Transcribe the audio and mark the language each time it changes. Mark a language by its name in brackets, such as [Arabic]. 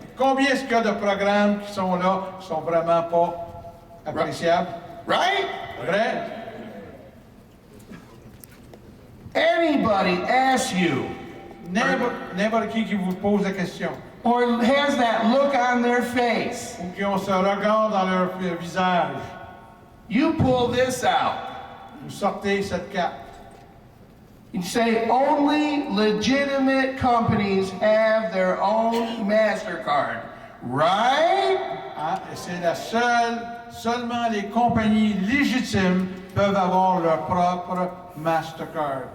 [French] Combien est-ce qu'il y a de programmes qui sont là, qui sont vraiment pas appréciables? [English] Right? [French] Vrai? [English] Anybody asks you [French] N'importe qui vous pose la question, [English] or has that look on their face, [French] ou qui ont ce regard dans leur visage, [English] you pull this out. [French] vous sortez cette carte. [English] You say only legitimate companies have their own MasterCard, right? Hein? [French] Et c'est seulement les compagnies légitimes peuvent avoir leur propre Mastercard.